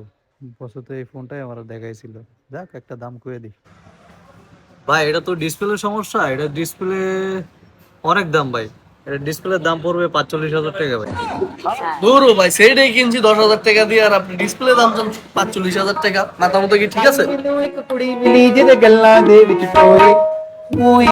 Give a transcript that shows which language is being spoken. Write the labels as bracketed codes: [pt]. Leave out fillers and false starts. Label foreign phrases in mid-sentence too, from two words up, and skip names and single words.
[bn] বসে তো এই ফোনটাই আমার দেখাইছিল। যাক একটা দাম কয়ে দিই। ভাই এটা তো ডিসপ্লে সমস্যা, এটা ডিসপ্লে অনেক দাম ভাই। এটা ডিসপ্লের দাম পড়বে 45,000 টাকা ভাই। দূর ভাই, সেইটাই কিনছি 10,000 টাকা দিয়ে, আর আপনি ডিসপ্লে দাম চান 45,000 টাকা। মাথা মতো কি ঠিক আছে? [pa] ਮੈਨੂੰ ਇੱਕ ਕੁੜੀ ਮਿਲੀ ਜਿਹਦੇ ਗੱਲਾਂ ਦੇ ਵਿੱਚ ਟੋਏ